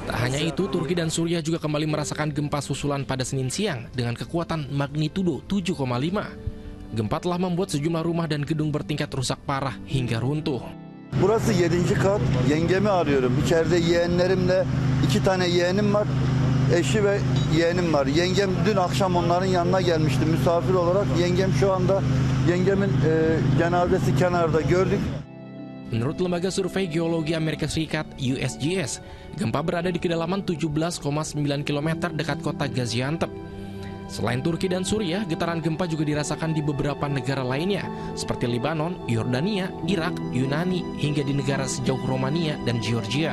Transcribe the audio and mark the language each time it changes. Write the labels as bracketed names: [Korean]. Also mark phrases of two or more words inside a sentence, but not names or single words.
[Indonesian] hanya itu, Turki dan Suriah juga kembali merasakan gempa susulan pada Senin siang dengan kekuatan magnitudo 7,5. Gempa telah membuat sejumlah rumah dan gedung bertingkat rusak parah hingga runtuh. [Turkish] Burası 7. kat. Yengemi arıyorum. İçeride yeğenlerimle 2 tane yeğenim var. Eşi ve yeğenim var. Yengem dün akşam onların yanına gelmişti misafir olarak. Yengem şu anda yengemin cenazesi kenarda gördük. [Indonesian] Menurut Lembaga Survei Geologi Amerika Serikat USGS, gempa berada di kedalaman 17,9 km dekat kota Gaziantep. Selain Turki dan Suriah, getaran gempa juga dirasakan di beberapa negara lainnya, seperti Lebanon, Yordania, Irak, Yunani, hingga di negara sejauh Romania dan Georgia.